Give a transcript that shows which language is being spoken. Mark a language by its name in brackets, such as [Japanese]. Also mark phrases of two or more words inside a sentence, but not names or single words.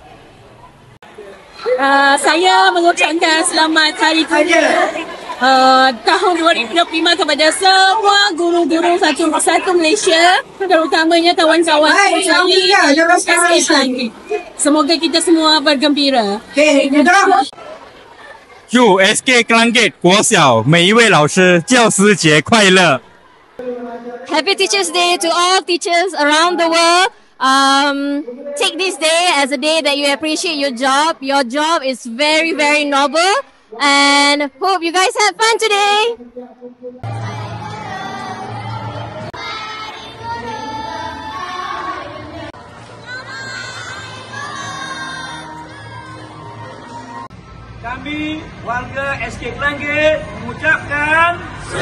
[Malay] Saya mengucapkan selamat Hari Guru tahun 2025 kepada semua guru-guru satu Malaysia, terutamanya kawan-kawan saya SK Kelangit. Semoga kita semua bergembira. [Chinese] 祝 SK 克兰 gate 国小每一位老师教师节快乐。 [English] Happy Teachers Day to all teachers around the world. Take this day as a day that you appreciate your job. Your job is very, very noble. And hope you guys had fun today. [Malay] Kami warga SK Kelangit mengucapkan